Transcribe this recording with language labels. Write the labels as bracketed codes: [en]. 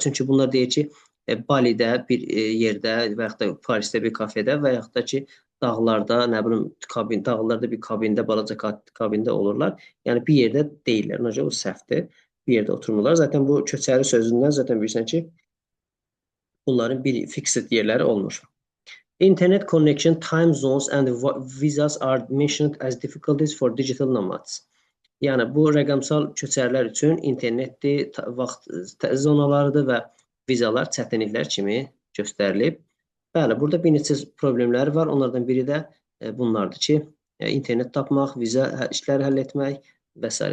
[az] Çünki bunlar deyir ki, Balidə bir yerdə və yaxud da Parisdə bir kafedə və yaxud da ki, dağlarda, nə bilim, dağlarda bir kabində, balaca kabində olurlar. Yəni bir yerdə deyirlər. Ona görə o səhvdir. Bir yerdə oturmurlar. Zaten bu köçəri sözündən zaten bilirsən ki, bunların bir fixed yerləri olmur. [en] Internet connection, time zones and visas are mentioned as difficulties for digital nomads. [az] Yəni bu rəqəmsal köçərlər üçün internetdir, vaxt zonalarıdır və vizalar çətinliklər kimi göstərilib. Bəli, burada bir neçə problemləri var. Onlardan biri də bunlardır ki, internet tapmaq, viza işləri həll etmək və s.